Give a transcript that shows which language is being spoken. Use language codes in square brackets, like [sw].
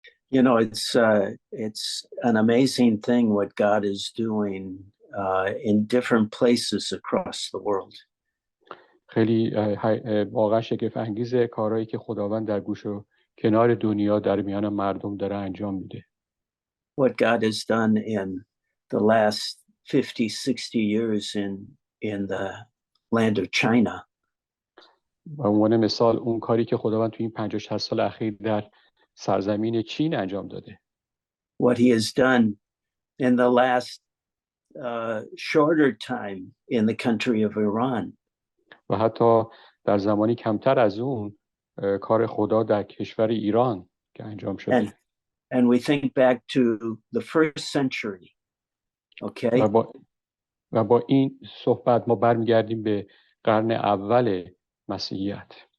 [en] You know, it's an amazing thing what God is doing in different places across the world. [fa] خیلی واقعا شگفت انگیزه کارهایی که خداوند در گوش و کنار دنیا در میان مردم داره انجام میده. [en] What God has done in the last 50-60 years in the land of China. [fa] به عنوان مثال اون کاری که خداوند تو این 50-60 سال اخیر در سرزمین چین انجام داده. [en] What he has done in the last shorter time in the country of Iran. [fa] و حتی در زمانی کمتر از اون کار خدا در کشور ایران که انجام شده. [en] And we think back to the first century. Okay? [fa] و با این صحبت ما برمیگردیم به قرن اول مسیحیت.